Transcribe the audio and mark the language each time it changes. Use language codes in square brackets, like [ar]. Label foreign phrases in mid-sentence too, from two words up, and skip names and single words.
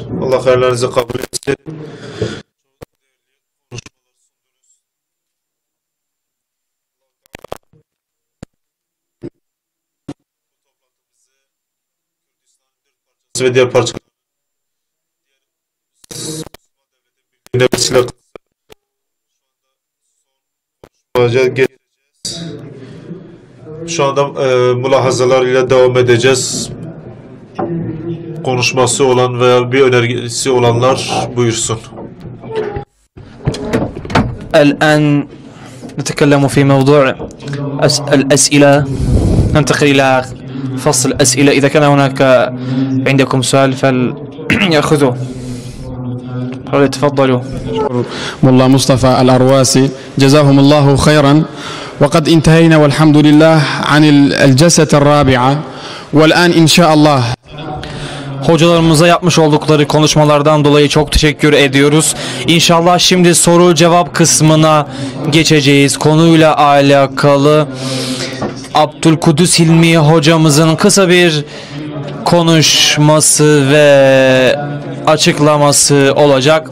[tr] Allah hayırlarınızı kabul etsin. Ve diğer parçalar şu anda mülahazalar ile devam edeceğiz. Konuşması olan veya bir önergesi olanlar buyursun. [ar] الآن نتكلم في موضوع الأسئلة. ننتقل إلى فصل الأسئلة. إذا كان هناك عندكم سؤال فليأخذوه. تفضلوا. ملا مصطفى الأرواسي جزاهم الله خيرا. وقد انتهينا والحمد لله عن الجلسة الرابعة والآن إن شاء الله. [tr] Hocalarımıza yapmış oldukları konuşmalardan dolayı çok teşekkür ediyoruz. İnşallah şimdi soru cevap kısmına geçeceğiz. Konuyla alakalı Abdülkudüs Hilmi hocamızın kısa bir konuşması ve açıklaması olacak.